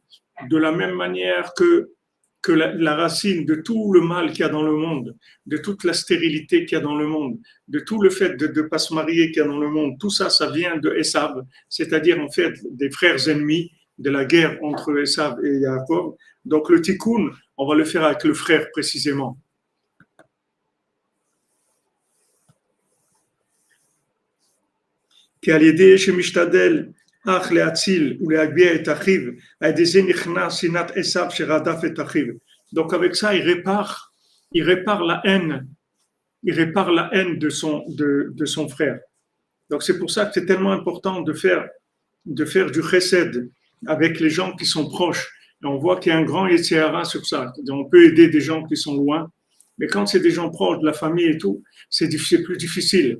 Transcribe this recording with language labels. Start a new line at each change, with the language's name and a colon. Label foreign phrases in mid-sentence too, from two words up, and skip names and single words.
French: De la même manière que la racine de tout le mal qu'il y a dans le monde, de toute la stérilité qu'il y a dans le monde, de tout le fait de ne pas se marier qu'il y a dans le monde, tout ça, ça vient de Esav, c'est-à-dire en fait des frères ennemis, de la guerre entre Esav et Yaakov. Donc le tikkun, on va le faire avec le frère précisément.
Hebrew: כי על ידי שמשתדל אח להציל ולהגביה את אחיו, על ידי זה נכנס שנאת עשיו שרדף את אחיו.
French: Donc avec ça, il répare la haine de son frère. Donc c'est pour ça que c'est tellement important de faire du chesed avec les gens qui sont proches. Et on voit qu'il y a un grand
Hebrew: יצר הרע
French: sur ça. On peut aider des gens qui sont loin, mais quand c'est des gens proches de la famille et tout, c'est plus difficile.